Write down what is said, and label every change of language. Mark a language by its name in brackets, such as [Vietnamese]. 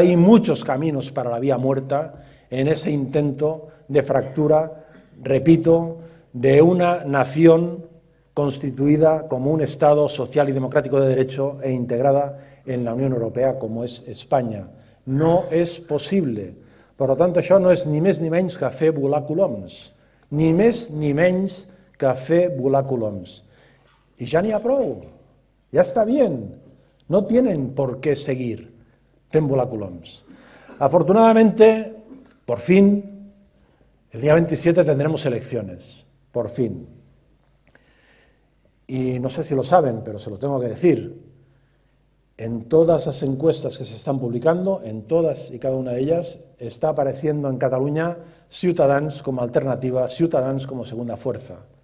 [Spanish] Hay muchos caminos para la vía muerta en ese intento de fractura, repito, de una nación constituida como un Estado social y democrático de derecho e integrada en la Unión Europea como es España. [Catalan] No és possible. Per tant, això no és ni més ni menys que fer volar coloms. Ni més ni menys que fer volar coloms. [Spanish] Y ya ni a prou. Ya está bien. No tienen por qué seguir [Catalan] fent volar coloms. [Spanish] Afortunadamente, por fin, el día 27 tendremos elecciones. Por fin. Y no sé si lo saben, pero se lo tengo que decir. En todas las encuestas que se están publicando, en todas y cada una de ellas, está apareciendo en Cataluña Ciutadans como alternativa, Ciutadans como segunda fuerza.